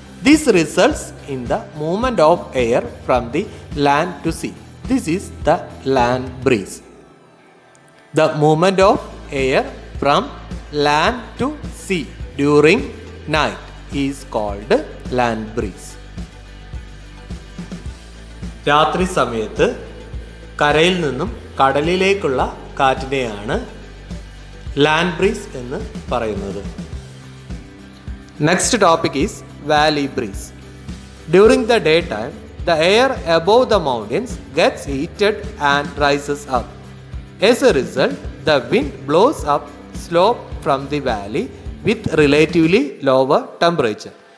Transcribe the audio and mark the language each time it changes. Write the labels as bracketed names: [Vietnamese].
[English] This results in the movement of air from the land to sea. This is the land breeze. The movement of air from land to sea during night is called land breeze. [Malayalam] രാത്രി സമയത്ത് കരയിൽ നിന്നും കടലിലേക്കുള്ള കാറ്റിനെയാണ് land breeze എന്ന് പറയുന്നത്. [English] Next topic is valley breeze. During the daytime, the air above the mountains gets heated and rises up. As a result, the wind blows up slope from the valley with relatively lower temperature.